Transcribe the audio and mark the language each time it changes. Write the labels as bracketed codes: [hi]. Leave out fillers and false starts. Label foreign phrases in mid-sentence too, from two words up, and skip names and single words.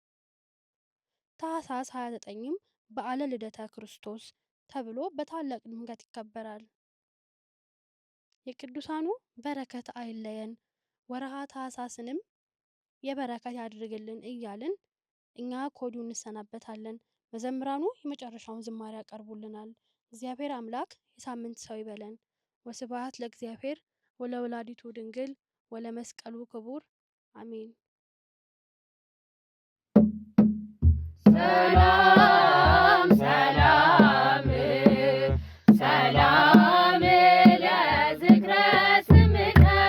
[am] ታኅሳስ 29ም በዓለ ልደተ ክርስቶስ ተብሎ በታላቅ ድምቀት ይከበራል። የቅዱሳኑ በረከት አይለየን፣ ወርሃ ታኅሳስንም የበረከት ያድርግልን እያልን እኛ ከወዲሁ እንሰናበታለን። መዘምራኑ የመጨረሻውን ዝማሬ ያቀርቡልናል። እግዚአብሔር አምላክ የሳምንት ሰው ይበለን። [gez] ወስብሐት ለእግዚአብሔር ወለወላዲቱ ድንግል ወለመስቀሉ ክቡር አሜን። ሰላም ሰላም ሰላም ለዝክረ ስምከ